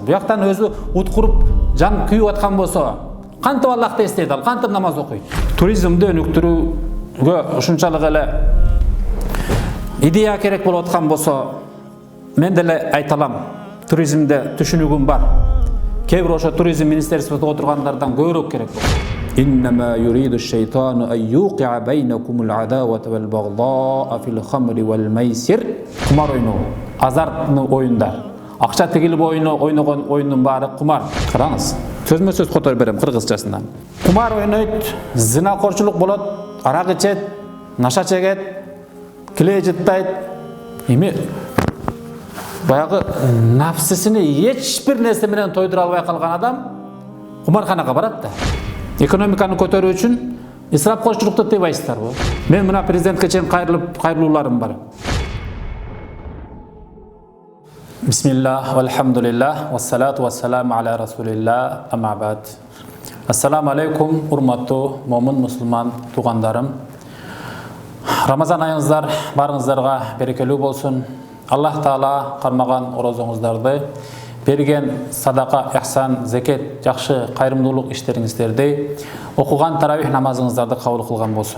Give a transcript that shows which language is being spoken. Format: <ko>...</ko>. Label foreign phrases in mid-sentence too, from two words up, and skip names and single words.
<ky>Буяктан өзү ут куруп, жан күйүп аткан болсо, кантип Аллахты эстейт ал, кантип намаз окуйт? Туризмди өнүктүрүүгө ушунчалык эле идея керек болуп аткан болсо, мен деле айта алам. Туризмде түшүнүгүм бар. Кээ бир ошо туризм министерствосунда отургандардан көбүрөөк керек болот.</ky> <ar>إنما يريد الشيطان أن يوقع بينكم العداوة والبغضاء في الخمر والميسر.</ar> <ky>Кумар ойноо, азартны оюндар. Акча тегилип ойногон оюндун баары кумар. Караңыз. Сөзмө сөз которуп берем кыргызчасынан. Кумар ойнойт, зинакорчулук болот, арак ичет, наша чегет, киле жыттайт. Эми баягы нафсисини эч бир нерсе менен тойдура албай калган адам кумарканага барат да. Экономиканы көтөрүү үчүн исрапкорчулукту тыйбайсыздарбы? Мен мына президентке чейин кайрылууларым бар.</ky> <ar>بسم الله، والحمد لله, والصلاة والسلام على رسول الله، أما بعد. السلام عليكم,</ar> <ky>урматтуу момун мусулман туугандарым. Рамазан айыңыздар барыңыздарга берекелүү болсун. Аллах Таала кармаган орозоңуздарды, берген садака, ихсан, зекет, жакшы кайрымдуулук иштериңиздерди, окуган таравих намазыңыздарды кабыл кылган болсун.</ky>